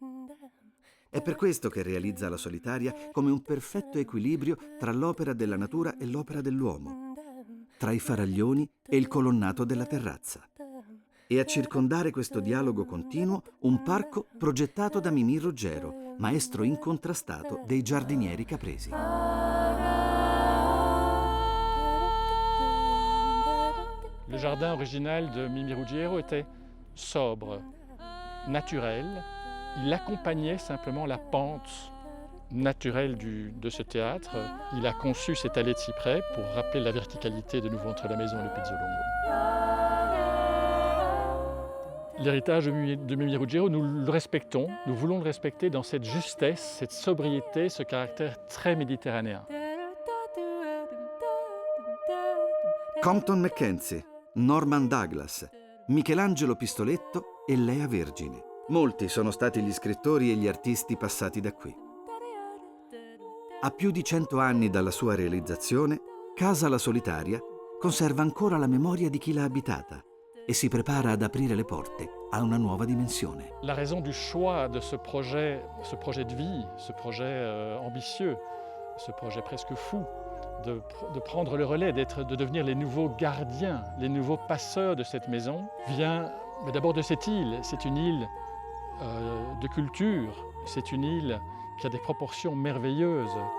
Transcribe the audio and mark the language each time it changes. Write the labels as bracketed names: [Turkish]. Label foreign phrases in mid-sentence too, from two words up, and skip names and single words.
[Italian] È per questo che realizza La Solitaria come un perfetto equilibrio tra l'opera della natura e l'opera dell'uomo, tra i faraglioni e il colonnato della terrazza. E a circondare questo dialogo continuo un parco progettato da Mimì Ruggero, maestro incontrastato dei giardinieri capresi. [French] Le jardin original de Mimì Ruggiero était sobre, naturel. Il accompagnait simplement la pente naturelle de ce théâtre. Il a conçu cette allée de cyprès pour rappeler la verticalité de nouveau entre la maison et le Pizzolongo. L'héritage de Mimì Ruggiero, nous le respectons, nous voulons le respecter dans cette justesse, cette sobriété, ce caractère très méditerranéen. [Italian] Compton Mackenzie, Norman Douglas, Michelangelo Pistoletto e Lea Vergine. Molti sono stati gli scrittori e gli artisti passati da qui. A più di 100 anni dalla sua realizzazione, Casa La Solitaria conserva ancora la memoria di chi l'ha abitata e si prepara ad aprire le porte a una nuova dimensione. [French] La raison du choix de ce projet de vie, ce projet ambitieux, ce projet presque fou, de prendre le relais, de devenir les nouveaux gardiens, les nouveaux passeurs de cette maison, vient d'abord de cette île. C'est une île de culture, c'est une île qui a des proportions merveilleuses.